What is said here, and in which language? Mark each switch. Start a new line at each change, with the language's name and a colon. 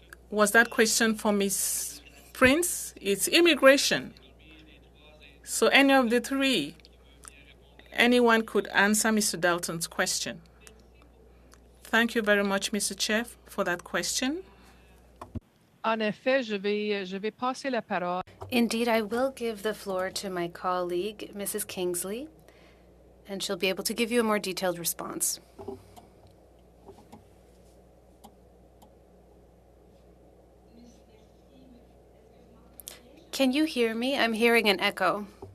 English: Was that question for Ms. Prince? It's immigration. So any of the three, anyone could answer Mr. Dalton's question. Thank you very much, Mr. Chair, for that question.
French: En effet, je vais passer la parole.
English: Indeed, I will give the floor to my colleague, Mrs. Kingsley, and she'll be able to give you a more detailed response. Can you hear me? I'm hearing an echo.